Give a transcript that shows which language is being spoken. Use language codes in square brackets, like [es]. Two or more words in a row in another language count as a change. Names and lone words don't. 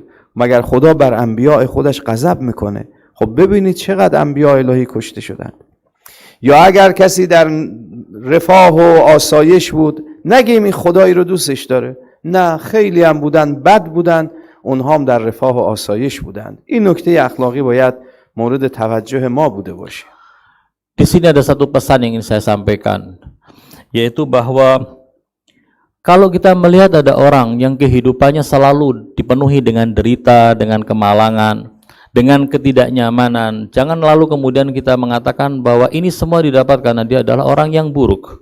[fa] مگر خدا بر انبیاء خودش غضب میکنه؟ خب ببینید چقدر انبیاء الهی کشته شدند. یا اگر کسی در رفاه و آسایش بود، نگیم این خدایی رو دوستش داره. نه، خیلی هم بودن بد بودن، اونها هم در رفاه و آسایش بودند. این نکته اخلاقی باید مورد توجه ما بوده باشه. [id] Di sini ada satu pesan yang ingin saya sampaikan, yaitu bahwa kalau kita melihat ada orang yang kehidupannya selalu dipenuhi dengan derita, dengan kemalangan, dengan ketidaknyamanan, jangan lalu kemudian kita mengatakan bahwa ini semua didapat karena dia adalah orang yang buruk.